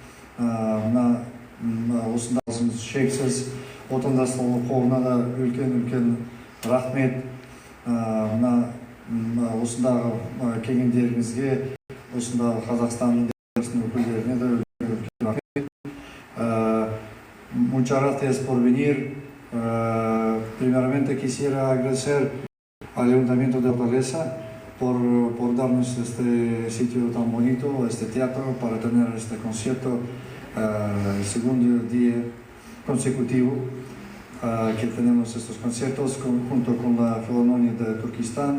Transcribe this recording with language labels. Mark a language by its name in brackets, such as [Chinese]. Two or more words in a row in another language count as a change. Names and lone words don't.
[Kazakh] Осында алғысымыз шексіз. Отандастық қорына да үлкен рахмет. Осындағы келгендеріңізге, осындағы Қазақстанның өкілдеріне де үлкен рахмет. [Spanish] Muchas gracias por venir. Primeramente quisiera agradecer al Ayuntamiento de Hortaleza por darnos este sitio tan bonito, este teatro, para tener este concierto, el segundo día consecutivo que tenemos estos conciertos junto con la Filarmonía de Turquistán.